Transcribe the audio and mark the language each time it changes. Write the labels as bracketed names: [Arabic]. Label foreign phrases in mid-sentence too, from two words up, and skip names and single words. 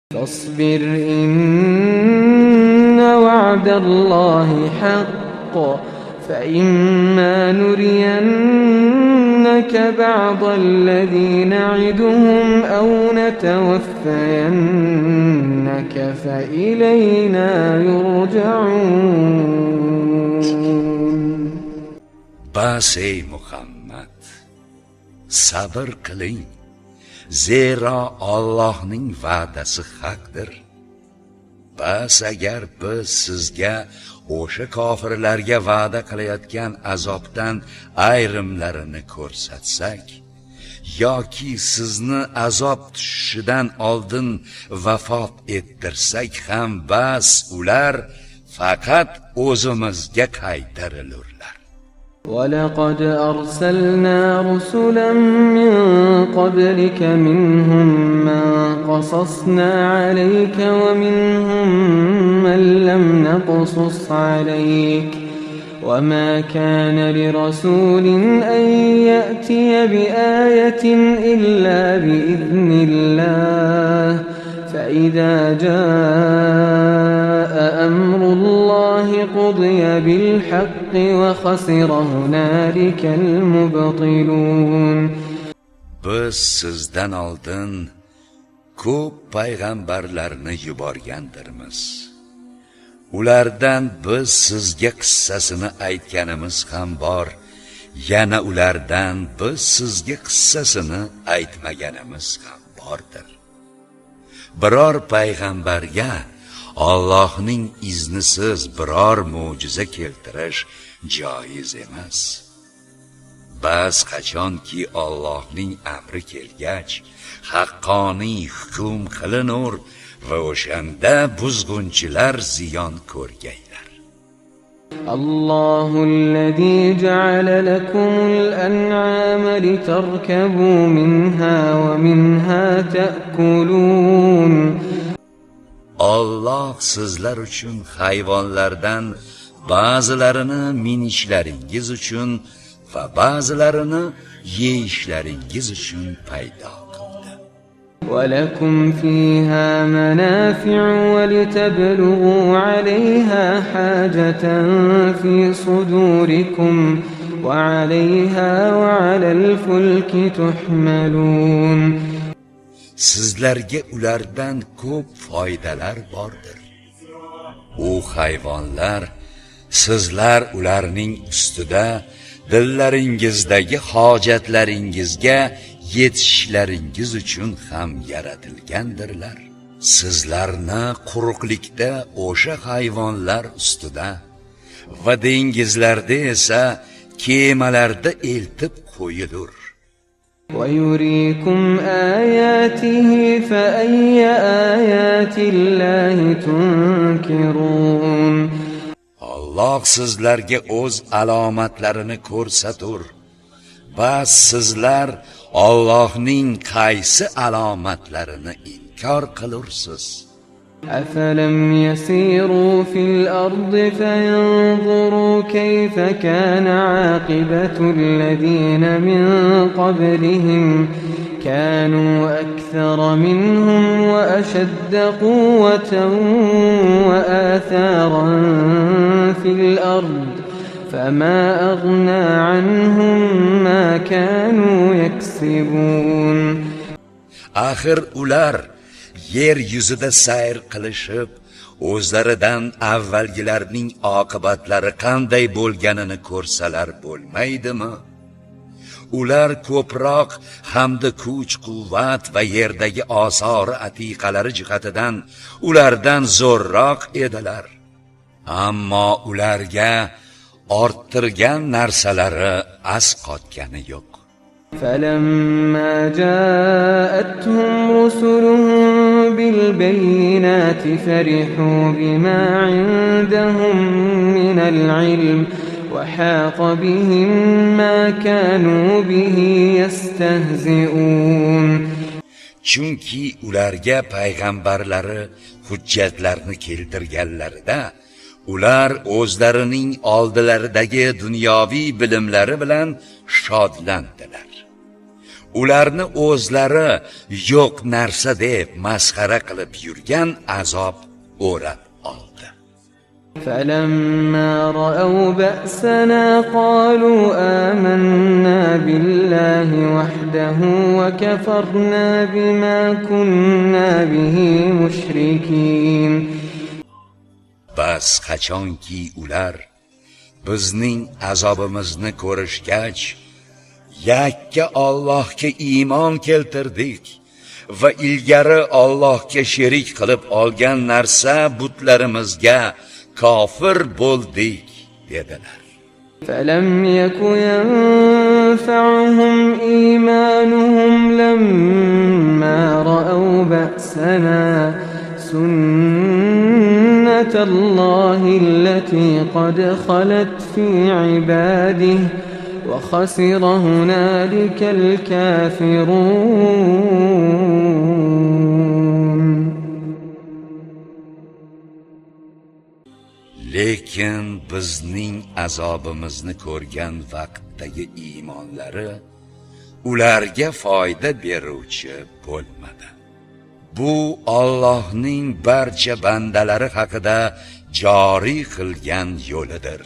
[Arabic] فاصبر إن وعد الله حق فإما نرينك بعض الذي نعدهم أو نتوفينك فإلينا يرجعون. [Uzbek] Bas ey Muhammad, sabr qiling, zero Allohning va'dasi haqdir. Bas agar biz sizga o'sha kofirlarga va'da qilayotgan azobdan ayrimlarini ko'rsatsak yoki sizni azob tushishidan oldin vafot ettirsak ham bas ular faqat o'zimizga qaytarilurlar. [Arabic] وَلَقَدْ أَرْسَلْنَا رُسُلًا مِّن قَبْلِكَ مِنْهُم مَّن قَصَصْنَا عَلَيْكَ وَمِنْهُم مَّن لَّمْ نَقْصُصْ عَلَيْكَ وَمَا كَانَ لِرَسُولٍ أَن يَأْتِيَ بِآيَةٍ إِلَّا بِإِذْنِ اللَّهِ فَإِذَا جَاءَ أَمْرُ اللَّهِ قُضِيَ بِالْحَقِّ وَخَسِرَ هُنَالِكَ الْمُبْطِلُونَ. [Uzbek] Biz sizdan oldin ko'p payg'ambarlarni yuborgandirmiz. Ulardan biz sizga qissasini aytganimiz ham bor, yana ulardan biz sizga qissasini aytmaganimiz ham bordir. Biror payg'ambarga Allohning iznisiz biror mo'jiza keltirish joiz emas. Bas qachonki Allohning amri kelgach, haqqoniy hukm qilinur va o'shanda buzg'unchilar ziyon ko'rgaylar. [Arabic] الله الذي جعل لكم الأنعام لتركبوا منها ومنها تأكلون. [Uzbek] Allah sizlar uchun hayvonlardan ba'zilarini minishlaringiz uchun va ba'zilarini yeyishlaringiz uchun paydo qildi. [Arabic] وَلَكُمْ فِيهَا مَنَافِعُ وَلِتَبْلُغُوا عَلَيْهَا حَاجَةً فِي صُدُورِكُمْ وَعَلَيْهَا وَعَلَى الْفُلْكِ تُحْمَلُونَ. [Uzbek] Sizlarga ulardan ko'p foydalar bordir. U hayvonlar sizlar ularning ustida dillaringizdagi hojatlaringizga yetishishlaringiz uchun ham yaratilgandirlar. Sizlarni quruqlikda o'sha hayvonlar ustida va dengizlarda esa kemalarda eltib qo'yilur. [Arabic] وَيُرِيكُمْ آيَاتِهِ فَأَيَّ آيَاتِ اللَّهِ تُنْكِرُونَ. [Uzbek] Allah sizlarga o'z alomatlarini ko'rsatur. Bas sizlar Allohning qaysi alomatlarini inkor qilursiz? [Arabic] أَفَلَمْ يَسِيرُوا فِي الْأَرْضِ فَيَنْظُرُوا كَيْفَ كَانَ عَاقِبَةُ الَّذِينَ مِنْ قَبْلِهِمْ كَانُوا أَكْثَرَ مِنْهُمْ وَأَشَدَّ قُوَّةً وَآثَارًا فِي الْأَرْضِ فَمَا أَغْنَى عَنْهُمْ مَا كَانُوا يَكْسِبُونَ. [Uzbek] Axir ular yer yuzida sayr qilishib, o'zlaridan avvalgilarning oqibatlari qanday bo'lganini ko'rsalar bo'lmaydimi? Ular ko'proq hamda kuch-quvvat va yerdagi osori atiqalari jihatidan ulardan zo'rroq edilar. Ammo ularga orttirgan narsalari asqotgani yo'q. [Arabic] فَلَمَّا جَاءَتْهُمْ رُسُلُهُم بِالْبَيِّنَاتِ فَرِحُوا بِمَا عِندَهُم مِّنَ الْعِلْمِ وَحَاقَ بِهِم مَّا كَانُوا بِهِ يَسْتَهْزِئُونَ. [Uzbek] Chunki ularga payg'ambarlari hujjatlarni keltirganlarida ular o'zlarining oldilaridagi dunyoviy bilimlari bilan shodlandilar. ularni o'zlari yo'q narsa deb masxara qilib yurgan azob o'rab oldi. [Arabic] فلما رأوا بأسنا قالوا آمنا بالله وحده وكفرنا بما كنا به مشركين. [Uzbek] Bas qachonki ular bizning azobimizni ko'rishgach, yakka Allohga iymon keltirdik va ilgari Allohga sherik qilib olgan narsa butlarimizga kofir bo'ldik dedilar. [Arabic] فلم يك ينفعهم إيمانهم لما رأوا بأسنا سنة الله التي قد خلت في عباده وخسر هنالك الكافرون. [Uzbek] Lekin bizning azobimizni ko'rgan vaqtdagi iymonlari ularga foyda beruvchi bo'lmadi. Bu Allohning barcha bandalari haqida joriy qilgan yo'lidir.